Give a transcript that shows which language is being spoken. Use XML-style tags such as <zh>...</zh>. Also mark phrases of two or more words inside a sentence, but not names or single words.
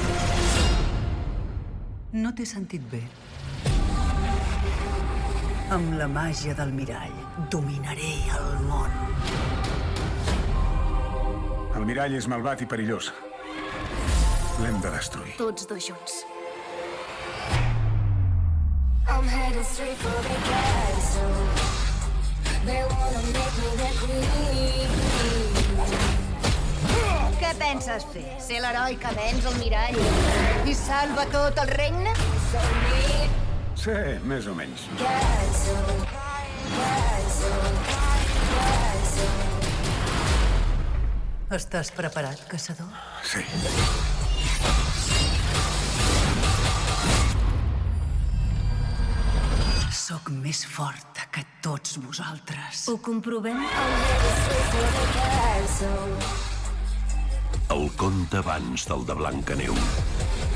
<ca>No t'he sentit bé. Amb la màgia del mirall, dominaré el món. El mirall és malvat i perillós. L'hem de destruir. Tots dos junts.</ca> <en>I'm headed straight for the castle. They wanna make me their queen.</en> <ca>Què penses fer? Ser l'heroi que venç el mirall i salva tot el regne? Sí, més o menys.</ca> <en>Castle, castle, castle.</en> <ca>Estàs preparat, caçador? Sí. Sóc més forta que tots vosaltres. Ho comprovem?</ca> <en>I'm headed straight for the castle.</en> <ca>El conte abans del de Blancaneu.</ca>